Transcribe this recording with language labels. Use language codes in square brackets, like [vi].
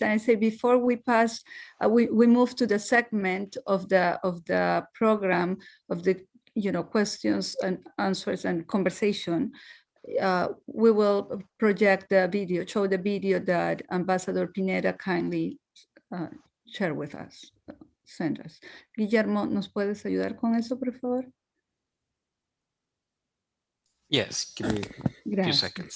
[en] And I say before we pass, we move to the segment of the program of the questions and answers and conversation. We will project the video, show the video that Ambassador Pineda kindly shared with us, sent us. [es] Guillermo, ¿nos puedes ayudar con eso, por favor? [en] Yes, give me a few seconds.